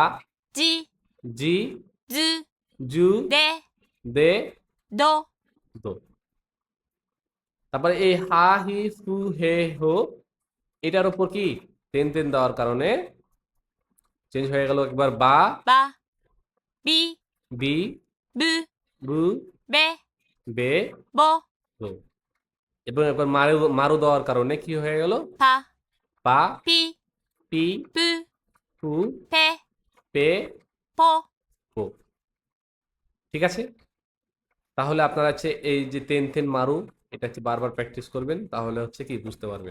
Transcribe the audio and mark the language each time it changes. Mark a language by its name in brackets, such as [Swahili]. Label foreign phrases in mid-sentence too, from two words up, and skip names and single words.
[Japanese] ジ [Bangla] জি, [Japanese] ズ [Bangla] জু, [Japanese] デ [Bangla] দে, [Japanese] ド [Bangla] দো। তারপরে এই হা হি ফু হে হো এটার উপর কি তেন তেন দেওয়ার কারণে চেঞ্জ হয়ে গেল একবার বা, [Japanese] バビ [Bangla] বি, [Japanese] ブ [Bangla] বু, [Japanese] ベ [Bangla] বে, [Japanese] ボ [Bangla] বো। এবং একবার মারু মারু দেওয়ার কারণে কি হয়ে গেল [Japanese] パ [Bangla] পা, [Japanese] ピ [Bangla] পি, [Japanese] プ [Bangla] ফু, [Japanese] ペ [Bangla] পে, [Japanese] ポ [Bangla] পো। ঠিক আছে, তাহলে আপনারা হচ্ছে এই যে তেন তেন মারু এটা হচ্ছে বারবার প্র্যাকটিস করবেন, তাহলে হচ্ছে কি বুঝতে পারবেন।